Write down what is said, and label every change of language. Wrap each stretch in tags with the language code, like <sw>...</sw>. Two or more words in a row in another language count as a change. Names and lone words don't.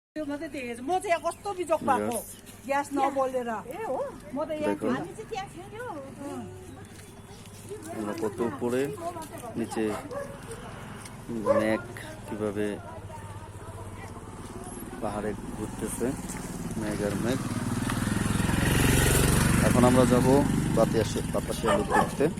<ne>म चाहिँ यहाँ कस्तो बिजोक भएको ग्यास नबलेर म त यहाँ</ne> <bn>আমরা কত উপরে নিচে মেঘ কিভাবে পাহাড়ে ঘুরতেছে মেঘ আর মেঘ। এখন আমরা যাব বাতাসিয়া লুক দেখতে।</bn>